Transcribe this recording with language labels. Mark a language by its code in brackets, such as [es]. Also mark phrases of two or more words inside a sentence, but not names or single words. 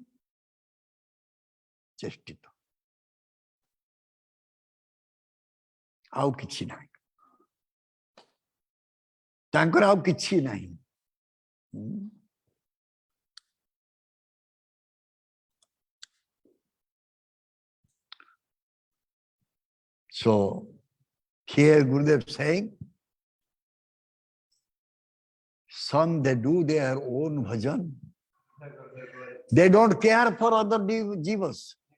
[or] ଚେଷ୍ଟିତ ଆଉ କିଛି ନାହିଁ ତାଙ୍କର ଆଉ କିଛି ନାହିଁ [en] So here Gurudev saying some they do their own bhajan, they don't care for other jivas.